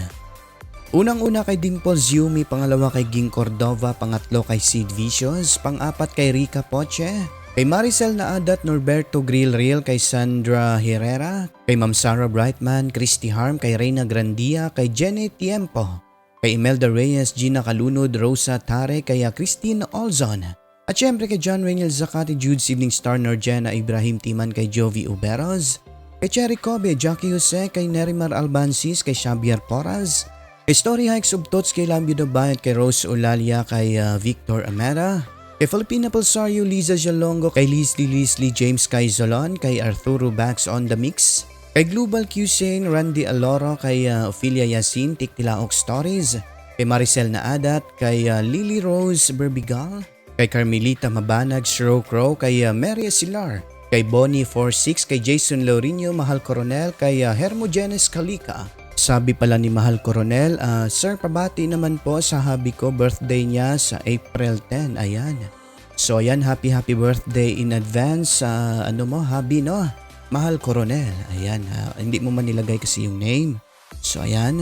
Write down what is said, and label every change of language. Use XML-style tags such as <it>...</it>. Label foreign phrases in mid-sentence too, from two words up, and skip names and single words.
<tl>Unang-una kay Dimples Yumi, pangalawa kay Ging Cordova, pangatlo kay Sid Vicious, pang-apat kay Rica Poche, kay Maricel Naadat, Norberto Grillreal, kay Sandra Herrera, kay Ma'am Sarah Brightman, Christy Harm, kay Reyna Grandia, kay Jenny Tiempo, kay Imelda Reyes, Gina Kalunod, Rosa Tare, kay Christine Olzon, at syempre kay John Reynel Zakati, Jude Sibling Star, Norjena Ibrahim Timan, kay Jovi Uberos, kay Cherry Kobe, Jackie Jose, kay Nerimar Albansis, kay Xavier Porras, kay Story Hikes of Tots, kay Lambio Dabayat, kay Rose Olalia, kay Victor Amera, kay Filipina Pulsario, Liza Jalongo, kay Leslie James Kaizolon, kay Arturo Bax on the Mix, kay Global Cusane, Randy Aloro, kay Ophelia Yasin, Tiktilaok Stories, kay Maricel Naadat, kay Lily Rose Berbigal, kay Carmelita Mabanag, Shro Crow, kay Mary Asilar, kay Bonnie 46, kay Jason Laurinio, Mahal Coronel, kay Hermogenes Kalika. Sabi pala ni Mahal Coronel, Sir, pabati naman po sa hubby ko, birthday niya sa April 10. Ayan. So ayan,</tl> <en>happy birthday in advance</en> <tl>sa hubby, no? Mahal Coronel. Ayan, hindi mo man nilagay kasi yung name. So ayan.</tl>